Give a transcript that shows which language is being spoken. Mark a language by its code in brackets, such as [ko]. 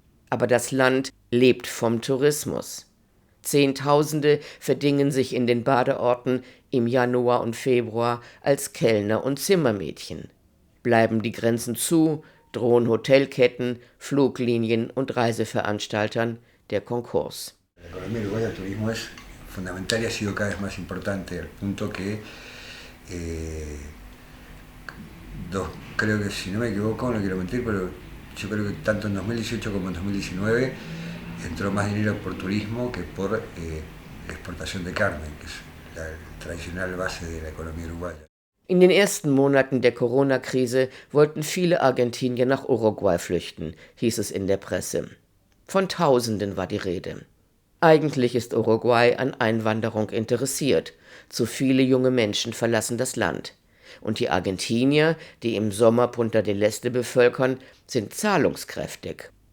[de] Aber das Land lebt vom Tourismus. Zehntausende verdingen sich in den Badeorten im Januar und Februar als Kellner und Zimmermädchen. Bleiben die Grenzen zu, drohen Hotelketten, Fluglinien und Reiseveranstaltern der Konkurs. [es] La economía uruguaya del turismo es fundamental y ha sido cada vez más importante, al punto que creo que, si no me equivoco, no quiero mentir, pero yo creo que tanto en 2018 como en 2019 entró más dinero por turismo que por exportación de carne, que es la tradicional base de la economía uruguaya. [de] In den ersten Monaten der Corona-Krise wollten viele Argentinier nach Uruguay flüchten, hieß es in der Presse. Von Tausenden war die Rede. Eigentlich ist Uruguay an Einwanderung interessiert. Zu viele junge Menschen verlassen das Land. Und die Argentinier, die im Sommer Punta del Este bevölkern, sind zahlungskräftig.